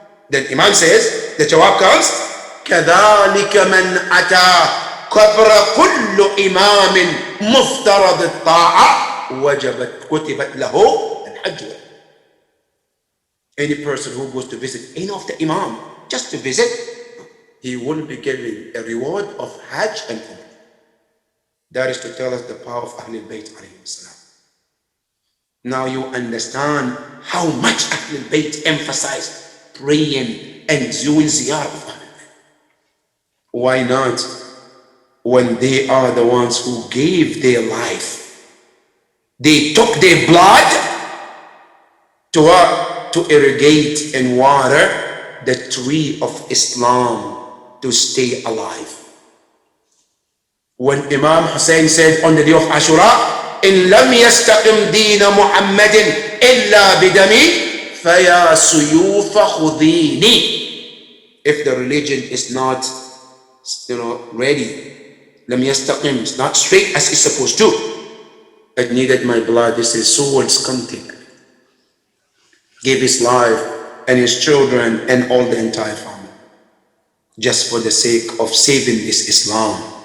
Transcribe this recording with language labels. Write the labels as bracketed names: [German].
[English] Then Imam says, the jawab comes, [Arabic] كذلك من أتى قبر كل إمام مفترض الطاعة وجبت كتبت له الحج. [English] Any person who goes to visit any of the Imam just to visit, he will be given a reward of Hajj and Umrah. That is to tell us the power of Ahlul Bayt alayhi salam. Now you understand how much Ahlul Bayt emphasize praying and doing ziyarah of Ahlul Bayt. Why not when they are the ones who gave their life? They took their blood to irrigate and water the tree of Islam to stay alive. When Imam Hussein said on the day of Ashura, [Arabic] إن لم يستقم دين محمد إلا بدمي فيا سيوف خذيني. [English] If the religion is not, ready, [Arabic] لم يستقم, [English] it's not straight as it's supposed to, it needed my blood. This is swords content. Gave his life and his children and all the entire family, just for the sake of saving this Islam.